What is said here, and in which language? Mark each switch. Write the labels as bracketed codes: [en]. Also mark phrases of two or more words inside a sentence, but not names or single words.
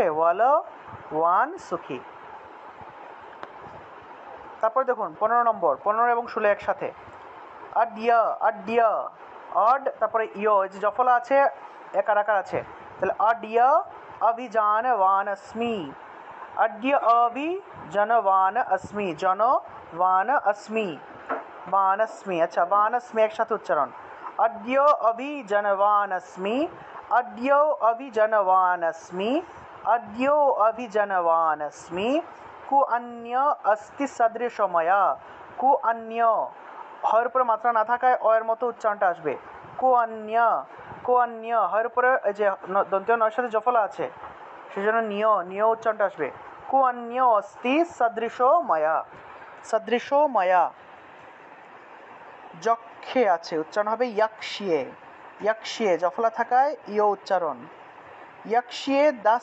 [bn] বলবান সুখী। তারপর দেখুন 15 নম্বর, 15 এবং 16 একসাথে। আড্যা, আড্যা, অড, তারপরে ইয়, এই যে জফলা আছে, একার আকার আছে। [sa] তাহলে আড্যা অভিযানবান अस्मि, अद्य अभिजनवान अस्मि, जनवान अस्मि, वानस्मि। [bn] अच्छा, वानस्मि একসাথে উচ্চারণ। [sa] अद्य अभिजनवान अस्मि, अद्य अभिजनवान अस्मि, अद्य अभिजनवान अस्मि। कु अन्य अस्ति सदृश मया, कु अन्य, [bn] হর উপরে মাত্রা না থাকায় অ এর মতো উচ্চারণটা আসবে। [sa] কু অন্য, কু অন্য, [bn] হর উপরে এই যে দন্ত্য নয়ের সাথে জফলা আছে, সেজন্য নিয়, নিয় উচ্চারণটা আসবে। [sa] কু অন্য অস্তি সদৃশ মায়া, সদৃশ মায়া। [bn] যক্ষে আছে, উচ্চারণ হবে ইয়াক্ষিয়ে, ইয়াক্ষিয়ে জফলা থাকায় ইয় উচ্চারণ।